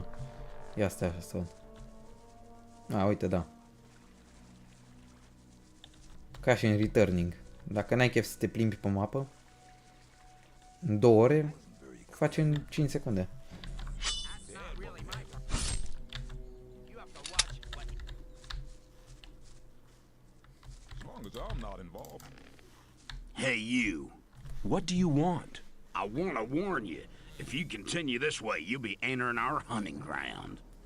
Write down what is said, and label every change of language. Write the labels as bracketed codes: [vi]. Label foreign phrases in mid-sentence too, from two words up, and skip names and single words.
[ro] Ia stai așa să... A, uite, da. Ca și în Returning. Dacă n-ai chef să te plimbi pe mapă, în 2 ore, faci în 5 secunde. [en] Hey, you. What do you want? I want to warn you. If you continue this way, you'll be entering our hunting ground.